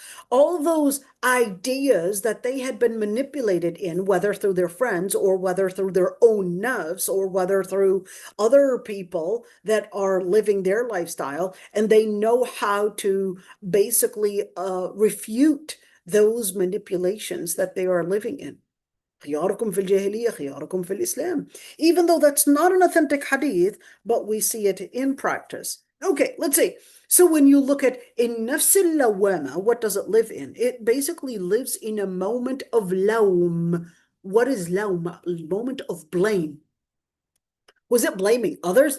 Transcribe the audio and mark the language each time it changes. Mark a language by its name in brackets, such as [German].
[English] all those ideas that they had been manipulated in, whether through their friends or whether through their own nafs or whether through other people that are living their lifestyle, and they know how to basically refute those manipulations that they are living in. [Arabic] خياركم في الجاهلية خياركم في الإسلام. [English] Even though that's not an authentic hadith, but we see it in practice. Okay, let's see. So when you look at in nafs al-lawama, what does it live in? It basically lives in a moment of lawm. What is lawm? A moment of blame. Was it blaming others?